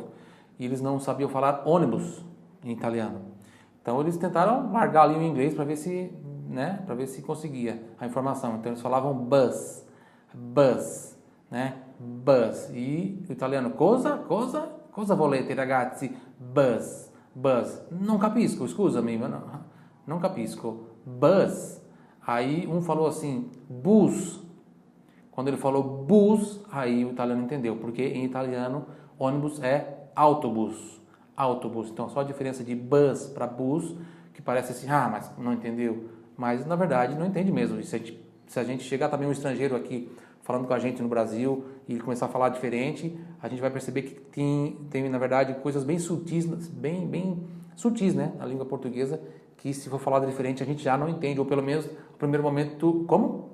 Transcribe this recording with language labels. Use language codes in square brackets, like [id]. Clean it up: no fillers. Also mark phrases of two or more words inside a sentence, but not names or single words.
[pt] E eles não sabiam falar ônibus em italiano. Então eles tentaram largar ali o inglês para ver se, né, para ver se conseguia a informação. Então eles falavam bus, né, bus. E o italiano [it] cosa volete ragazzi? [pt] Bus. [it] Non capisco, scusami, non capisco. [pt] Bus. Aí um falou assim, bus. Quando ele falou bus, aí o italiano entendeu, porque em italiano ônibus é autobus. Então só a diferença de bus para bus, que parece assim, mas não entendeu. Mas na verdade não entende mesmo. Se a gente chegar também um estrangeiro aqui falando com a gente no Brasil e ele começar a falar diferente, a gente vai perceber que tem na verdade coisas bem sutis, bem sutis, né, na língua portuguesa, que se for falar diferente a gente já não entende, ou pelo menos no primeiro momento, como?